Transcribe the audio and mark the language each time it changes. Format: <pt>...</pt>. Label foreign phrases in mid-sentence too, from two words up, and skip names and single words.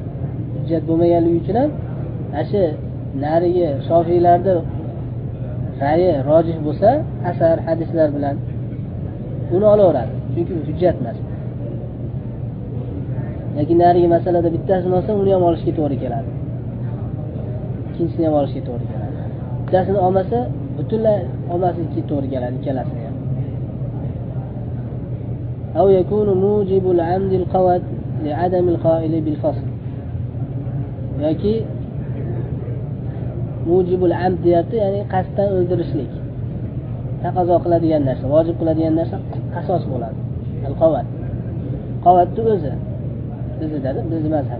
<uz>Hujjat bo'lmaganligi uchun ham shu narigi Shofiylarda ra'yi rojih bo'lsa, asar, hadislar bilan uni olaveradi. Chunki bu hujjat emas. Lekin narigi masalada bittasini olsa, uni ham olishga to'g'ri keladi. Ikkinchisini ham olishga to'g'ri keladi. Bittasini olmasa, butunlay olmaslikka to'g'ri keladi ikkalasini ham.</uz> <ar>أو يكون موجب العمد القواد لعدم القائل بالفصل.</ar> <uz>yoki</uz> <ar>موجب العمد</ar> <uz>deyapti, ya'ni qasddan o'ldirishlik. Taqozo qiladigan narsa, vojib qiladigan narsa qasos bo'ladi. Al-qovat. Qavatni o'zi. Bizda mazhab.</uz>